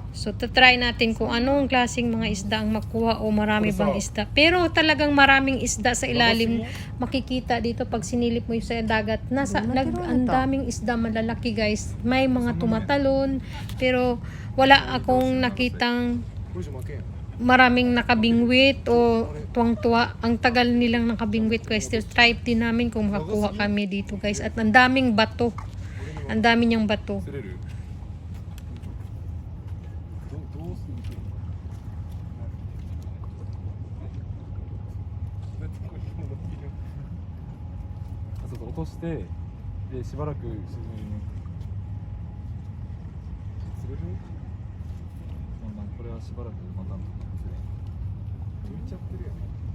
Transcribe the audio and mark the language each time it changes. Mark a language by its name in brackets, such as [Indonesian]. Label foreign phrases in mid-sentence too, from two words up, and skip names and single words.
[Filipino] So, tatry natin kung anong klaseng mga isda ang makuha o marami bang isda. Pero talagang maraming isda sa ilalim. Makikita dito pag sinilip mo yung sa dagat. Ang daming isda malalaki guys. May mga tumatalon. Pero wala akong nakitang [Japanese] これじゃ負けん [Filipino] maraming nakabingwit o tuwang-tuwa. Ang tagal nilang nakabingwit guys. [English] Still try [Filipino] din namin kung makakuha kami dito guys. At ang daming bato. Ang dami niyang bato. [Japanese] 釣れるどうするそうそう落としてでしばらく沈む釣れるまあこれはしばらくまた浮いちゃってるよね